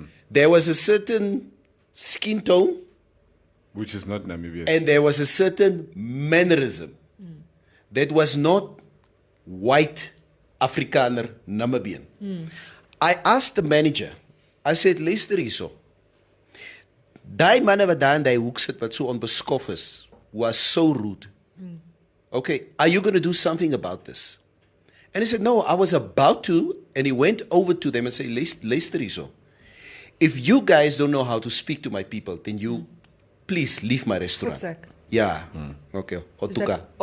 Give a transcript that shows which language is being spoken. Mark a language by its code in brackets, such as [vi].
[en] There was a certain skin tone. Which is not Namibia. And there was a certain mannerism that was not white Afrikaner Namibian. I asked the manager, I said, [af] luister hierso. Daai manne wat daar in die hoek sit wat so onbeskof is, [en] was so rude. Okay, are you going to do something about this? And he said, no, I was about to. And he went over to them and said, [af] luister hierso. [en] If you guys don't know how to speak to my people, then you please leave my restaurant. Futzak. Yeah. Okay. Otuka.